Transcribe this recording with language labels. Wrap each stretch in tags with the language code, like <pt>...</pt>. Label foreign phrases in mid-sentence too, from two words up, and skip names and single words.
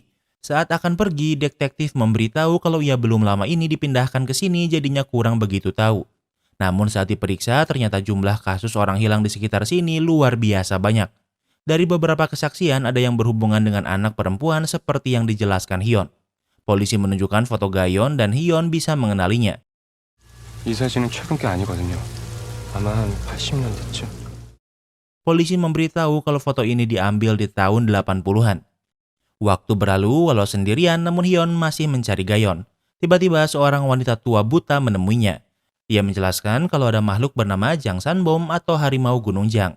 <id>Saat akan pergi, detektif memberitahu kalau ia belum lama ini dipindahkan ke sini jadinya kurang begitu tahu. Namun saat diperiksa ternyata jumlah kasus orang hilang di sekitar sini luar biasa banyak. Dari beberapa kesaksian ada yang berhubungan dengan anak perempuan seperti yang dijelaskan Hyun. Polisi menunjukkan foto Gayon dan Hyun bisa mengenalinya.</id> <ko>이 사진은 최근 게 아니거든요. 아마 한 80년대쯤.</ko> <id>Polisi memberitahu kalau foto ini diambil di tahun 80-an. Waktu berlalu walau sendirian namun Hyun masih mencari Gayon. Tiba-tiba seorang wanita tua buta menemuinya. Ia menjelaskan kalau ada makhluk bernama Jang Sanbom atau harimau Gunung Jang.</id>